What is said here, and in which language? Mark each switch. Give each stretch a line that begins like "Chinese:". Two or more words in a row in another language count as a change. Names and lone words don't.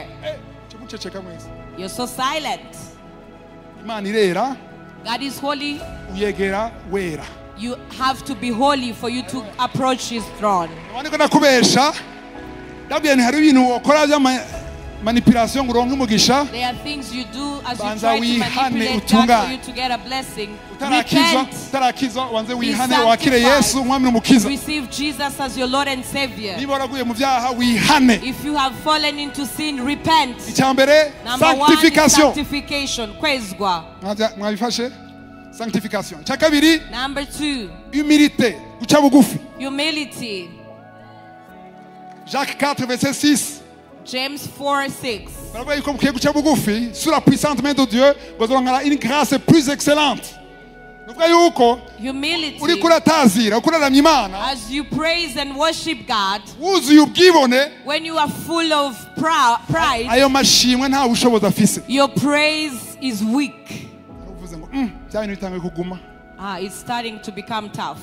English: You're so silent. God is holy. You have to be holy for you to approach his throne.
Rundi: Manipulation ngo uronke umugisha.
English: There are things you do as you try to manipulate God for you to get a blessing. Receive Jesus as your Lord and Savior. If you have fallen into sin, repent. Number one is sanctification.
Rundi: Kwezwa.
English: Sanctification. Number two, humility.
French: Jacques 4 verset 6.
English: James 4:6.
French: Sous la puissante main de Dieu, vous aurez une grâce plus excellente.
English: Humility. As you praise and worship God, when you are full of pride, your praise is weak. It's starting to become tough.